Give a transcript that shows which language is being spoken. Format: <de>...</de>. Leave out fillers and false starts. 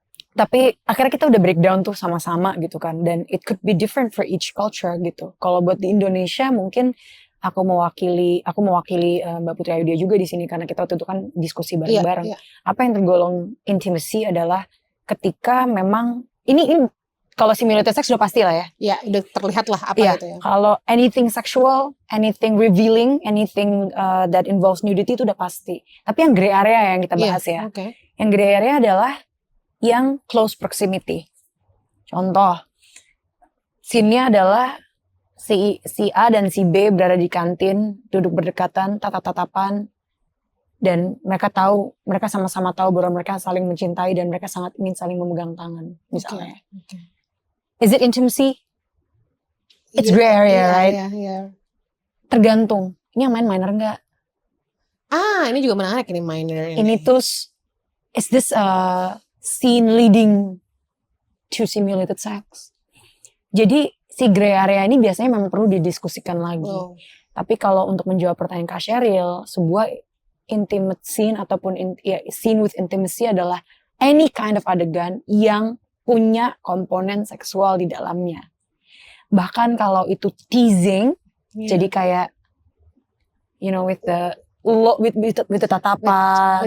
<id>Tapi akhirnya kita udah breakdown tuh sama-sama gitu kan, dan</id> <en>it could be different for each culture</en> <id>gitu. Kalau buat di Indonesia mungkin aku mewakili Mbak Putri Ayudhya juga di sini karena kita waktu itu kan diskusi bareng-bareng. Apa yang tergolong intimacy adalah ketika memang ini kalau simulated sex udah pasti lah ya. Ya, udah terlihat lah apa gitu ya.</id> <en>Kalau anything sexual, anything revealing, anything that involves nudity</en> <id>itu udah pasti. Tapi yang gray area yang kita bahas ya. Okay. Yang gray area adalah yang close proximity. Contoh, scene-nya adalah si A dan si B berada di kantin, duduk berdekatan, tatap-tatapan, dan mereka sama-sama tahu bahwa mereka saling mencintai dan mereka sangat ingin saling memegang tangan, misalnya. Okay.</id> <en>Is it intimacy? It's gray area, right? Yeah.</en> <id>Tergantung. Ini yang main minor enggak? Ini juga menarik ini minor. Ini tuh,</id> <en>is this a scene leading to simulated sex? Jadi</en> <id>si gray area ini biasanya memang perlu didiskusikan lagi. Oh. Tapi kalau untuk menjawab pertanyaan Kak Sheryl, sebuah intimate scene ataupun</id> <en>scene with intimacy</en> <id>adalah</id> <en>any kind of</en> <id>adegan yang punya komponen seksual di dalamnya. Bahkan kalau itu teasing, jadi kayak</id> <en>with the with the</en> <id>tatapan,</id>